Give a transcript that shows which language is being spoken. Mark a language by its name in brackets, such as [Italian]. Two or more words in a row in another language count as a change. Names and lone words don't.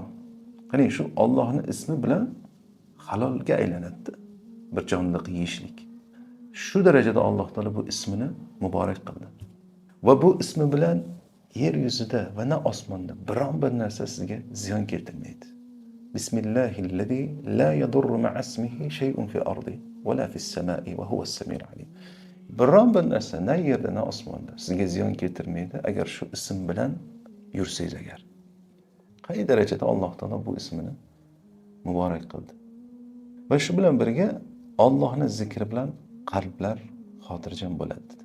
[Uzbek] Qarang, shu Allohning ismi bilan halolga aylanadi. Bir jonliq yeyishlik. Shu darajada Alloh taolo bu ismini muborak qildi. Va bu ismi bilan yer yuzida va na osmonda biron bir narsa sizga ziyon keltirmaydi. [Arabic] بسم الله الذي لا يضر مع اسمه شيء في الأرض ولا في السماء وهو السميع العليم. [Uzbek] Biron bir narsa na yerda na osmonda sizga ziyon keltirmaydi agar shu ism bilan yursangiz agar. Qay darajada Alloh taolo bu ismini muborak qildi. Va shu bilan birga Allohning zikri bilan qalblar xotirjam bo'ladi dedi.